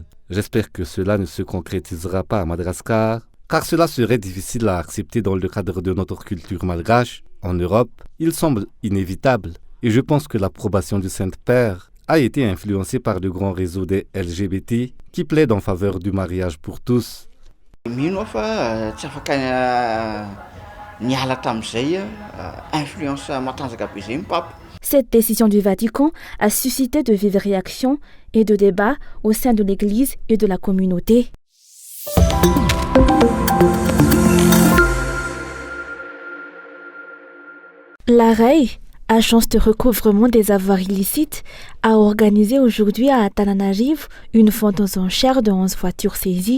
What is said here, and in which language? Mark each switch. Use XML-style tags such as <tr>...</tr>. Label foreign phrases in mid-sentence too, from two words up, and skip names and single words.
<fr>J'espère que cela ne se concrétisera pas à Madagascar, car cela serait difficile à accepter dans le cadre de notre culture malgache. En Europe, il semble inévitable, et je pense que l'approbation du Saint-Père a été influencée par le grand réseau des LGBT qui plaide en faveur du mariage pour tous.</fr> <mg>Mino fa tsy afaka niala tamin'izay influence matanjaka be zay ny pape.</mg> <fr>Cette décision du Vatican a suscité de vives réactions et de débats au sein de l'Église et de la communauté. L'AREI, agence de recouvrement des avoirs illicites, a organisé aujourd'hui à Antananarivo une vente aux enchères de 11 voitures saisies.</fr>